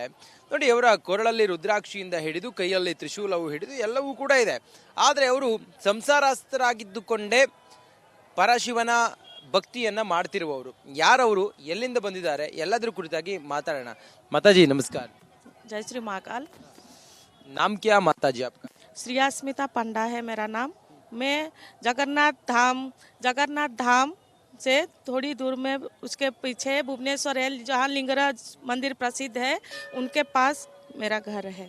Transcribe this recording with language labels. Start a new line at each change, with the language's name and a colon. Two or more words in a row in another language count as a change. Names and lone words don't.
Kannada: ನೋಡಿ, ಅವರ ಕೊರಳಲ್ಲಿ ರುದ್ರಾಕ್ಷಿಯಿಂದ ಹಿಡಿದು ಕೈಯಲ್ಲಿ ತ್ರಿಶೂಲವು ಹಿಡಿದು ಎಲ್ಲವೂ ಕೂಡ ಇದೆ. ಆದ್ರೆ ಅವರು ಸಂಸಾರಸ್ಥರಾಗಿದ್ದುಕೊಂಡೇ ಪರಶಿವನ ಭಕ್ತಿಯನ್ನ ಮಾಡ್ತಿರುವವರು. ಯಾರವರು, ಎಲ್ಲಿಂದ ಬಂದಿದ್ದಾರೆ, ಎಲ್ಲದರ ಕುರಿತಾಗಿ ಮಾತಾಡೋಣ. ಮಾತಾಜಿ ನಮಸ್ಕಾರ.
Hindi: जय श्री महाकाल। नाम क्या माताजी आपका? श्रियास्मिता पंडा है मेरा नाम। मैं जगन्नाथ धाम से थोड़ी दूर में उसके पीछे भुवनेश्वर है, जहाँ लिंगराज मंदिर प्रसिद्ध है, उनके पास मेरा घर है।